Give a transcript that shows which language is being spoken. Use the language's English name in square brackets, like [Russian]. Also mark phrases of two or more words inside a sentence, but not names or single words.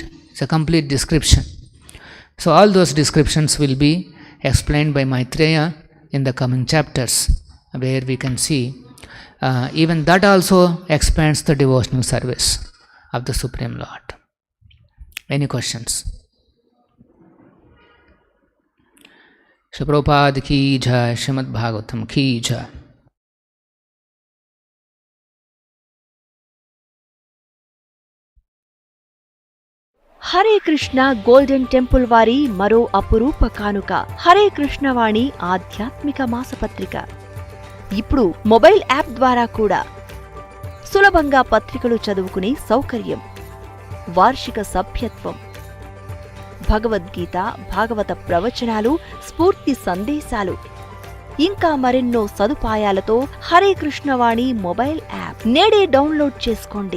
[English] It's a complete description. So all those descriptions will be explained by Maitreya in the coming chapters, where we can see even that also expands the devotional service of the Supreme Lord. Any questions? [Hindi] श्रील प्रभुपाद की जय, श्रीमद् भागवतम् की जय. [Telugu] హరే కృష్ణ గోల్డెన్ టెంపుల్ వారి మరో అపురూప కానుక హరే కృష్ణవాణి ఆధ్యాత్మిక మాసపత్రిక. ఇప్పుడు మొబైల్ యాప్ ద్వారా కూడా సులభంగా పత్రికలు చదువుకునే సౌకర్యం, వార్షిక సభ్యత్వం, భగవద్గీత, భాగవత ప్రవచనాలు, స్ఫూర్తి సందేశాలు, ఇంకా మరెన్నో సదుపాయాలతో హరే కృష్ణవాణి మొబైల్ యాప్ నేడే డౌన్లోడ్ చేసుకోండి.